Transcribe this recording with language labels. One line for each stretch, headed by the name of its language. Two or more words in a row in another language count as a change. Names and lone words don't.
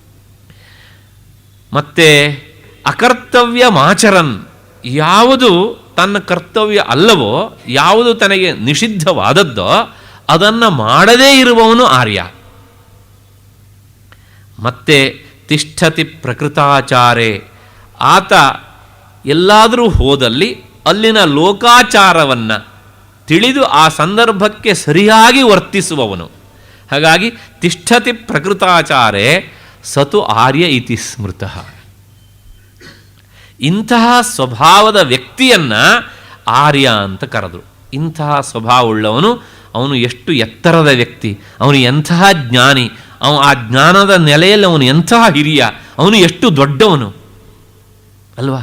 Kannada: ಮತ್ತು
Sanskrit: ಅಕರ್ತವ್ಯ ಮಾಚರನ್,
Kannada: ಯಾವುದು ತನ್ನ ಕರ್ತವ್ಯ ಅಲ್ಲವೋ, ಯಾವುದು ತನಗೆ ನಿಷಿದ್ಧವಾದದ್ದೋ ಅದನ್ನು ಮಾಡದೇ ಇರುವವನು ಆರ್ಯ. ಮತ್ತೆ
Sanskrit: ತಿಷ್ಠತಿ ಪ್ರಕೃತಾಚಾರೇ,
Kannada: ಆತ ಎಲ್ಲಾದರೂ ಹೋದಲ್ಲಿ ಅಲ್ಲಿನ ಲೋಕಾಚಾರವನ್ನು ತಿಳಿದು ಆ ಸಂದರ್ಭಕ್ಕೆ ಸರಿಯಾಗಿ ವರ್ತಿಸುವವನು.
Sanskrit: ಹಾಗಾಗಿ ತಿಷ್ಠತಿ ಪ್ರಕೃತಾಚಾರೇ ಸತು ಆರ್ಯ ಇತಿ ಸ್ಮೃತಃ.
Kannada: ಇಂತಹ ಸ್ವಭಾವದ ವ್ಯಕ್ತಿಯನ್ನು ಆರ್ಯ ಅಂತ ಕರೆದರು. ಇಂತಹ ಸ್ವಭಾವವುಳ್ಳವನು ಅವನು ಎಷ್ಟು ಎತ್ತರದ ವ್ಯಕ್ತಿ, ಅವನು ಎಂತಹ ಜ್ಞಾನಿ, ಆ ಜ್ಞಾನದ ನೆಲೆಯಲ್ಲಿ ಅವನು ಎಂತಹ ಹಿರಿಯ, ಅವನು ಎಷ್ಟು ದೊಡ್ಡವನು ಅಲ್ವಾ.